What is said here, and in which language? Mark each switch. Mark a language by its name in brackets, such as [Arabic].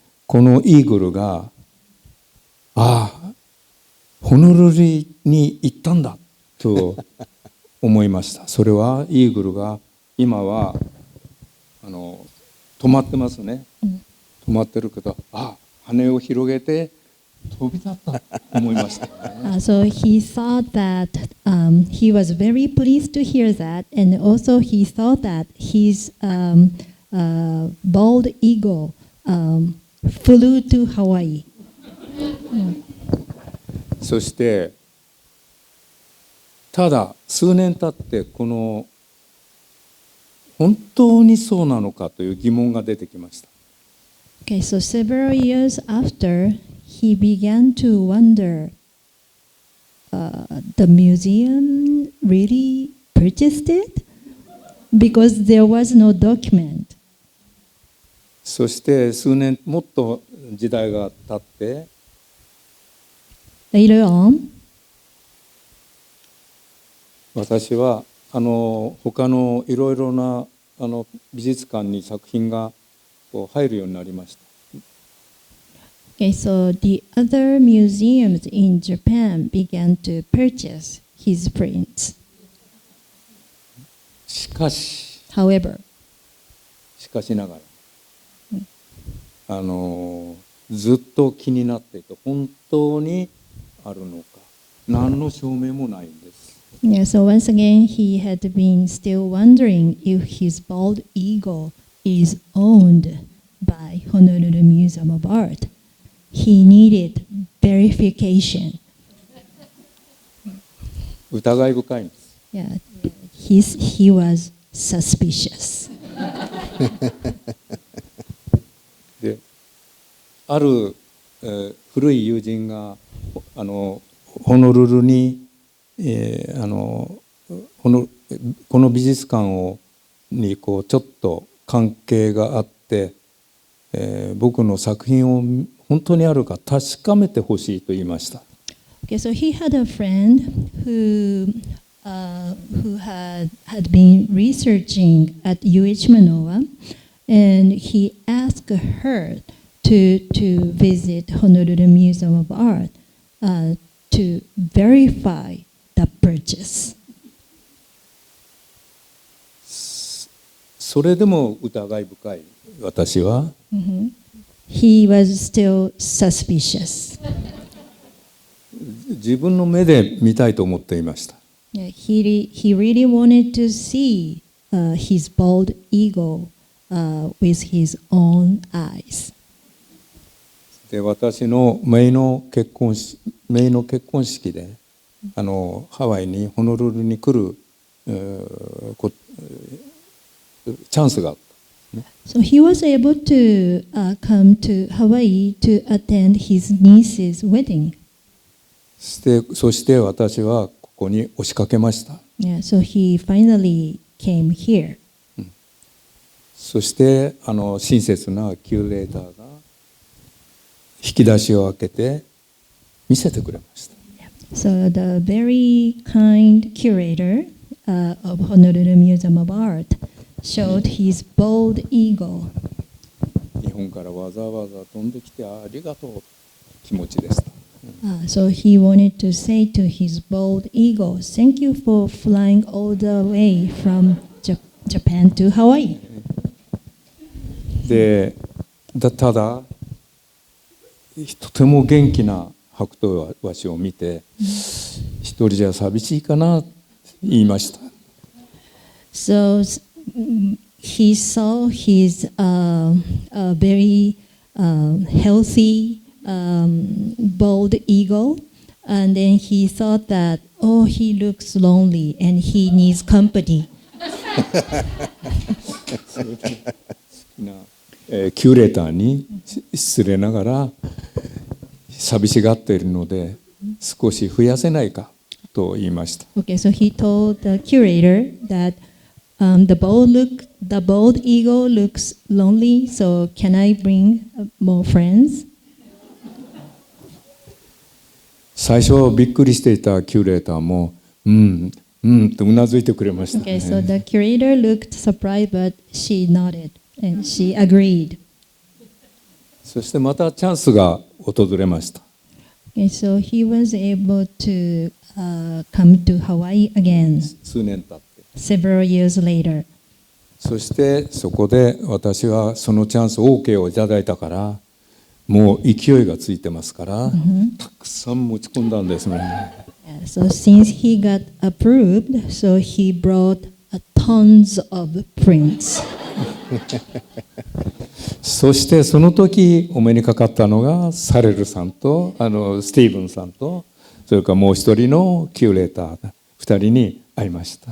[Japanese] このイーグルがホノルルに行ったんだと思いました。それはイーグルが今は止まってますね。止まってるけど、羽を広げて飛び立ったと思いました、ね。 [English] So he thought that he was very pleased to hear that, and also he thought that his bald eagle flew to Hawaii. [Japanese] そしてただ数年経ってこの本当にそうなのかという疑問が出てきました。 [English] Okay, so several years after, he began to wonder, the museum really purchased it? Because there was no document. [Japanese] そして数年もっと時代が経って [English] Later on, [Japanese] 私は他のいろいろな美術館に作品が入るようになりました。 [English] okay, so the other museums in Japan began to purchase his prints. [Japanese] しかし [English] However, [Japanese] ながら、ずっと気になっていて本当にあるのか何の証明もないんです。 [English] yeah, so once again, he had been still wondering if his bald eagle is owned by Honolulu Museum of Art. He needed verification. [Japanese] 疑い深いんです。 [English] Yeah, he was suspicious. [Japanese] で、ある、古い友人がホノルルに、この美術館にちょっと関係があって、僕の作品を本当にあるか確かめてほしいと言いました。 [English] Okay, so he had a friend who had been researching at UH Manoa, and he asked her to visit Honolulu Museum of Art to verify the purchase. [Japanese] それでも疑い深い私は、 [English] He was still suspicious. [Japanese] 自分の目で見たいと思っていました。 [English] Yeah, he really wanted to see his bald eagle with his own eyes. [Japanese] で、私の姪の結婚式でハワイにホノルルに来るチャンスがあった。 [English] So he was able to come to Hawaii to attend his niece's wedding. [Japanese] そして私はここに押しかけました。 [English] Yeah, so he finally came here. [Japanese] そして親切なキュレーターが引き出しを開けて見せてくれました。 [English] So the very kind curator of Honolulu Museum of Art showed his bald eagle. [Japanese] 日本からわざわざ飛んできてありがとう気持ちでした。 [English] So he wanted to say to his bald eagle, "Thank you for flying all the way from Japan to Hawaii." [Japanese] で、ただとても元気な白頭ワシを見て、一人じゃ寂しいかなと言いました。 [English] So he saw his very healthy bald eagle, and then he thought that, oh, he looks lonely and he needs company. [Japanese] キュレーターに失礼ながら寂しがっているので少し増やせないかと言いました。 [English] Okay, so he told the curator that the bald eagle looks lonely, so can I bring more friends? [Japanese] 最初びっくりしていたキュレーターもとうなずいてくれました。 [English] Okay, so the curator looked surprised, but she nodded and she agreed. [Japanese] そしてまたチャンスが訪れました。 [English] Okay, so he was able to come to Hawaii again [Japanese] 数年経って。 [English] several years later. [Japanese] そしてそこで私はそのチャンス OK をいただいたからもう勢いがついてますから、たくさん持ち込んだんですね。 [English] Yeah, so since he got approved, so he brought tons of prints. [Japanese] そしてその時お目にかかったのがサレルさんとスティーブンさんとそれからもう一人のキュレーター2人に会いました。